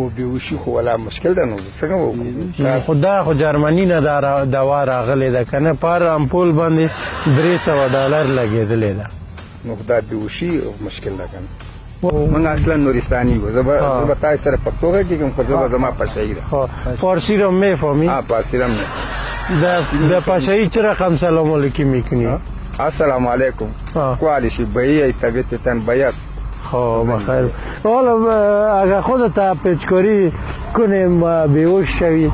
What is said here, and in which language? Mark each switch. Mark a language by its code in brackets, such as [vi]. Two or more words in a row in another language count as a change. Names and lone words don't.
[ps] او بیهوشي خو ولا مشکل ده نو څنګه وکړو خو دا خو جرمني نه دا دوا راغلې ده که نه پر امپول باندې $300 لګېدلې ده نو دا بیهوشي مشکل ده که نه موږ اصلا نورستاني یو زه به تاسو سره پښتو غږېږم خو زه به زما پاشایي ده [fa] فارسی رو میفهمی؟ پارسی هم در پاشایی چه رقم سلام علیکی میکنی؟ السلام علیکم کوالیشی بایی طبیعتتان بایی است خب بخیر حالا اگر خودت پیچکاری کنیم بیهوش شوی